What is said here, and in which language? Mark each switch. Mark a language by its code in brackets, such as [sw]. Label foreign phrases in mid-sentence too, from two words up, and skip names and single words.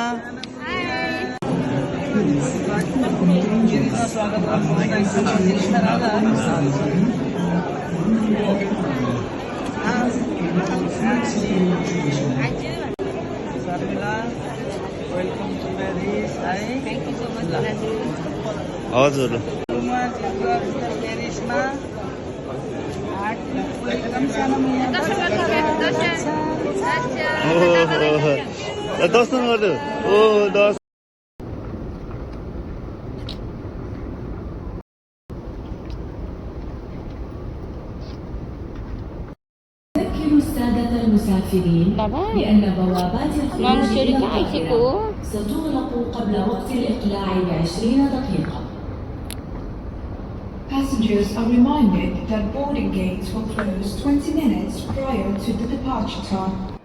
[ne] स्वागत [en] Welcome to Paris [ne] है। [en] Thank you so much [ne] हजुर पेरिसमा दर्शन गर्नु ओ दर्शन [ar] السادة المسافرين بأن بوابات الخروج ستغلق قبل وقت الإقلاع ب20 دقيقة. [en] Passengers are reminded that boarding gates will close 20 minutes prior to the departure time.